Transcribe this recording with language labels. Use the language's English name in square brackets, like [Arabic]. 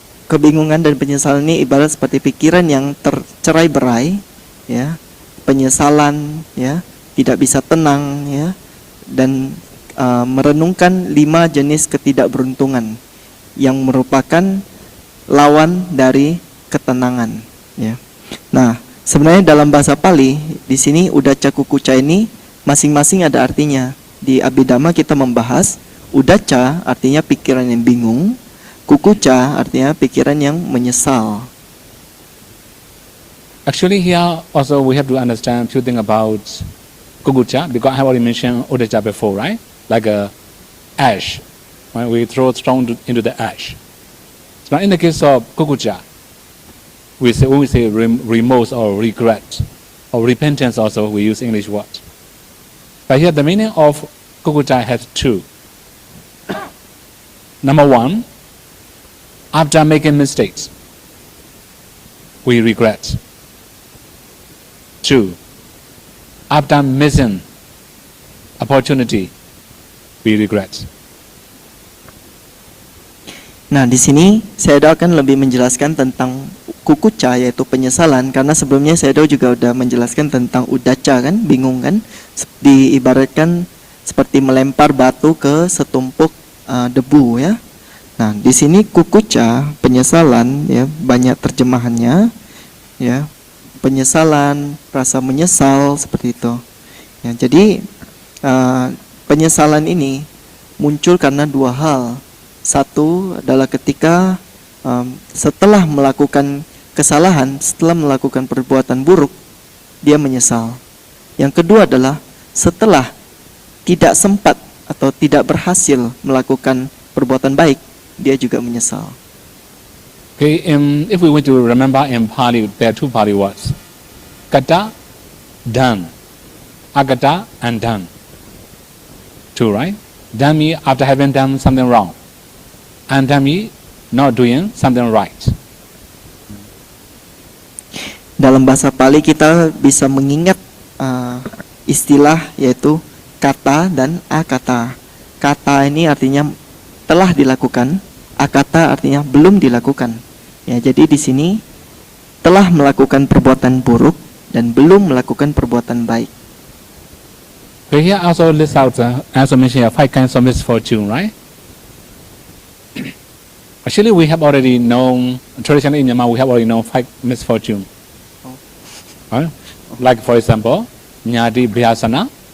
[Indonesian] Kebingungan dan penyesalan ini ibarat seperti pikiran yang tercerai-berai, ya, penyesalan, ya, tidak bisa tenang, ya, dan merenungkan 5 jenis ketidakberuntungan yang merupakan lawan dari ketenangan, ya. Nah, sebenarnya dalam bahasa Pali di sini udaca kukuca ini masing-masing ada artinya. Di Abhidhamma kita membahas udaca artinya pikiran yang bingung, kukuca artinya pikiran yang menyesal. [English] Actually, here also we have to understand few things about kukucha, because I have already mentioned udacha before, right? Like a ash, when we throw stone into the ash. So now in the case of kukucha, when we say remorse or regret or repentance, also we use English word. But here the meaning of kukucha has 2. Number 1, after making mistakes, we regret. 2, after missing opportunity, we regret. [Indonesian] Nah, di sini saya akan lebih menjelaskan tentang kukuca yaitu penyesalan, karena sebelumnya saya juga udah menjelaskan tentang udaca kan, bingung kan, diibaratkan seperti melempar batu ke setumpuk debu, ya. Nah, di sini kukuca penyesalan, ya, banyak terjemahannya, ya, penyesalan, rasa menyesal seperti itu. Ya, jadi penyesalan ini muncul karena 2 hal. Satu adalah ketika setelah melakukan kesalahan, setelah melakukan perbuatan buruk, dia menyesal. Yang kedua adalah setelah tidak sempat atau tidak berhasil melakukan perbuatan baik, dia juga menyesal. [English] Okay, if we want to remember in Pali, there are 2 Pali words. Kata, done. Agata and done. 2, right? Done means after having done something wrong. And done means not doing something right. [Indonesian] Dalam bahasa Pali kita bisa mengingat istilah yaitu kata dan akata. Kata ini artinya telah dilakukan, akata artinya belum dilakukan. Ya, jadi di sini telah melakukan perbuatan buruk dan belum melakukan perbuatan baik. [English] Okay, here also list out, as I mentioned, 5 kinds of misfortune, right? Actually, we have already known, traditionally in Myanmar, we have already known 5 misfortune. Right? Like, for example, Nyadi Bhyasana.